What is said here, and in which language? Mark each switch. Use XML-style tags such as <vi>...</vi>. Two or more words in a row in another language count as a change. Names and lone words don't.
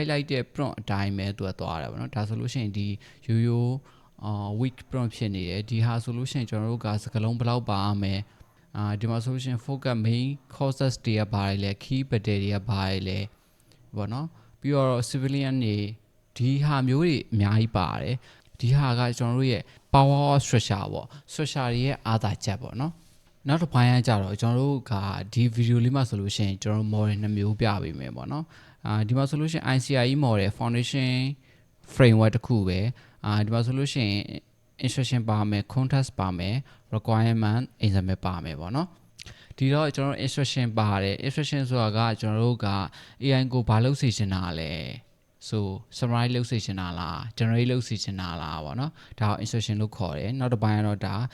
<my>လိုက်တဲ့ prompt အတိုင်းပဲသူကသွားတယ်ဗောနော်ဒါဆိုလို့ရှိရင်ဒီရိုးရိုး</my> <en>weak prompt</en> <my>ဖြစ်နေတယ်ဒီဟာဆိုလို့ရှိရင်ကျွန်တော်တို့ကစကားလုံးဘယ်လောက်ပါမယ်ဒီမှာဆိုလို့ရှိရင်</my> <en>focus main causes</en> <my>တွေကဘာတွေလဲ</my> <en>key battery</en> <my>တွေကဘာတွေလဲဗောနော်ပြီးတော့ civilian တွေဒီဟာမျိုးတွေအများကြီးပါတယ်ဒီဟာကကျွန်တော်တို့ရဲ့</my> <en>power of structure</en> <my>ပေါ့ structure ရဲ့ အားသာချက်ပေါ့နော်နောက်တစ်ပိုင်းကကြတော့ကျွန်တော်တို့ကဒီဗီဒီယိုလေးမှာဆိုလို့ရှိရင်ကျွန်တော်တို့ model 2မျိုးပြပေးမယ်ပေါ့နော်ဒီမှာဆိုလို့ရှိရင်</my> <en>ICRE model foundation framework</en> <my>တစ်ခုပဲဒီမှာဆိုလို့ရှိရင် instruction ပါမယ် context ပါမယ်</my> <en>requirement example</en> <my>ပါမယ်ပေါ့နော်ဒီတော့ကျွန်တော်တို့ instruction ပါတယ် instruction ဆိုတာကကျွန်တော်တို့က AI ကိုဘာလုပ်စေချင်တာလဲဆို summarize လုပ်စေချင်တာလား generate လုပ်စေချင်တာလားပေါ့နော်ဒါကို instruction လို့ခေါ်တယ်နောက်တစ်ပိုင်းကတော့ဒါ</my>